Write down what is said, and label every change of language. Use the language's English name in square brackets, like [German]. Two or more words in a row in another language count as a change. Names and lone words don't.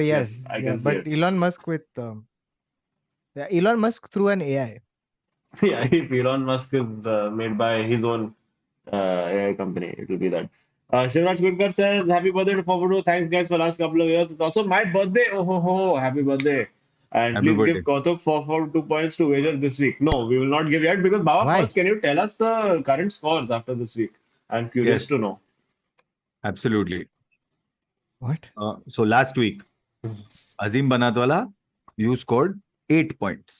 [English] Yes, I can see but it. Elon Musk with Elon Musk through an AI. Yeah, if Elon Musk is made by his own AI company, it will be that. Shivraj Gurkar says, happy birthday to Forward. Thanks, guys, for last couple of years. It's also my birthday. Oh, ho, ho. Happy birthday. And Happy please birthday. give Kautuk 2 points to wager this week. No, we will not give yet because Baba, Why? first, can you tell us the current scores after this week? I'm curious Yes. to know. Absolutely. What? So last week, Azim Banatwala, you scored 8 points.